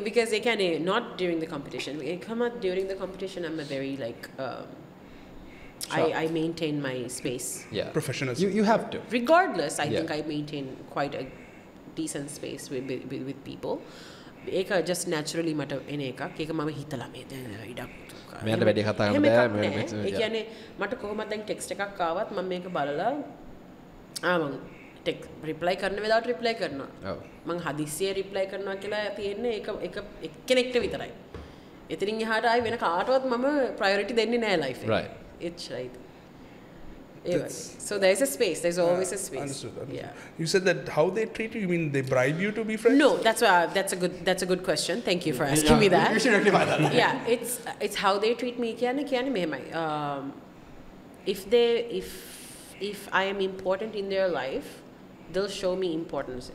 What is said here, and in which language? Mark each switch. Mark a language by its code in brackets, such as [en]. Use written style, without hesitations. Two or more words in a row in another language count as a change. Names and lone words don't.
[en] Because they can, not during the competition. Come out during the competition, I'm a very, like, I maintain my space. Yeah. Professionalism. You have to. Regardless, I think I maintain quite a decent space with people. [si] ඒක [en] just naturally [si] මට එන එකක් ඒක මම හිතලා මේ ඉඩක් මෙයාට වැඩි කතා කරන්න බෑ ඒ කියන්නේ මට කොහොමද දැන් ටෙක්ස්ට් එකක් ආවත් මම මේක බලලා මම රිප්ලයි කරන වෙලාවට රිප්ලයි කරනවා මම හදිස්සියේ රිප්ලයි කරනවා කියලා තියෙන්නේ ඒක එක්කෙනෙක්ට විතරයි එතනින් එහාට ආයි වෙන කාටවත් මම ප්‍රයොරිටි දෙන්නේ නැහැ ලයිෆ් එකේ [en] it's right. So there's a space. There's always a space. Understood. Yeah. You said that how they treat you. You mean they bribe you to be friends? No, that's a good question. Thank you for asking me that. You should rectify that. Yeah, it's how they treat me. If I am important in their life, they'll show me importance.